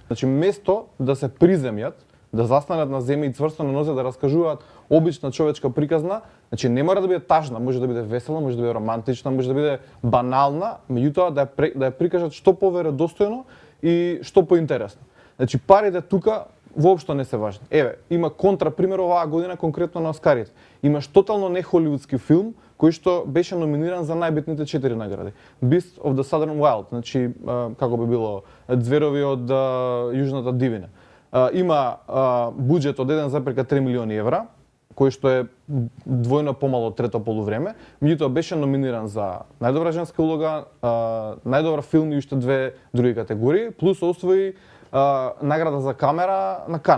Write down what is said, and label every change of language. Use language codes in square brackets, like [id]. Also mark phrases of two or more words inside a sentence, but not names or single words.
[mk] Значи, место да се приземјат, да застанат на земја и цврсто на нозе да раскажуваат обична човечка приказна, значи не мора да биде тажна, може да биде весела, може да биде романтична, може да биде банална, меѓутоа да ја прикажат што поверодостојно и што поинтересно. Значи парите тука воопшто не се важни. Има контрапример оваа година конкретно на Оскарите. Имаш тотално не холивудски филм кој што беше номиниран за најбитните 4 награди. Beast of the Southern Wild, значи како би било Зверови од Јужната дивина. Има буџет од 1,3 милиони евра, кој што е двојно помало од трето полувреме, меѓутоа беше номиниран за најдобра женска улога, најдобар филм и уште две други категории, плюс освои награда за камера на Кан.